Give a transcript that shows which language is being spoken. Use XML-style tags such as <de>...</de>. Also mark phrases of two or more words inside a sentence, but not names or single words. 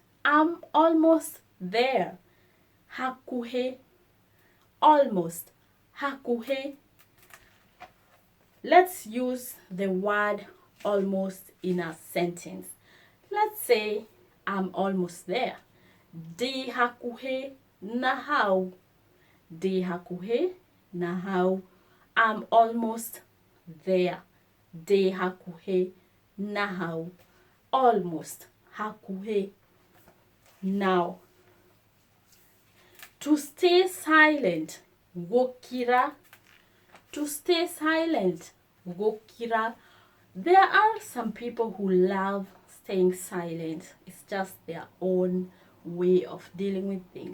<en>I'm almost there. Hakuhe. Almost. Hakuhe. Let's use the word almost in a sentence. Let's say I'm almost there.</en> <ki>Ndi hakuhe na hau. Ndi hakuhe na hau.</ki> <en>I'm almost there.</en> <ki>Ndi hakuhe na hau. Almost. Hakuhe.</ki> <en>Now, to stay silent. Gokira. To stay silent.</en> <ki>Gokira.</ki> <en>There are some people who love staying silent. It's just their own way of dealing with things.</en>